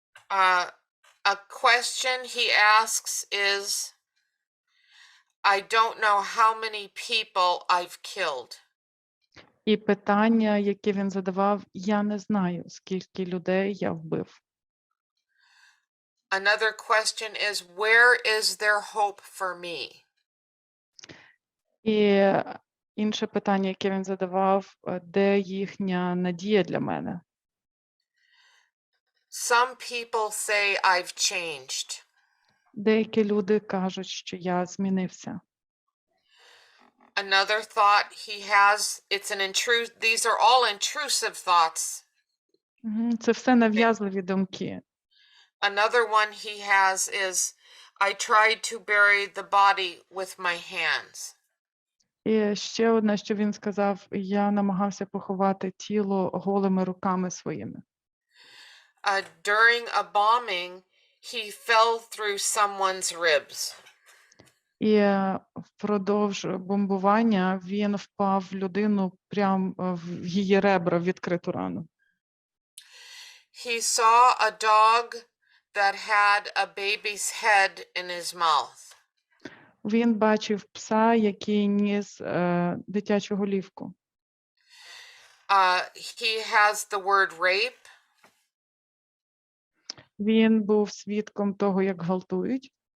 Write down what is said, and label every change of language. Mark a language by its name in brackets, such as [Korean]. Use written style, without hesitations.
[English] A question he asks is, I don't know how many people I've killed. [Ukrainian] І питання, яке він задавав, я не знаю, скільки людей я вбив. [English] Another question is, where is there hope for me? [Ukrainian] І інше питання, яке він задавав, де їхня надія для мене? [English] Some people say I've changed. [Ukrainian] Деякі люди кажуть, що я змінився. [English] Another thought he has, these are all intrusive thoughts. [Ukrainian] Це все нав'язливі думки. [English] Another one he has is, I tried to bury the body with my hands. [Ukrainian] І ще одне, що він сказав, я намагався поховати тіло голими руками своїми. [English] During a bombing, he fell through someone's ribs. [Ukrainian] І впродовж бомбування він впав в людину прямо в її ребра, в відкриту рану. [English] He saw a dog that had a baby's head in his mouth. [Ukrainian] Він бачив пса, який ніс дитячу голівку. [English] He has the word rape. [Ukrainian] Він був свідком того, як гвалтують.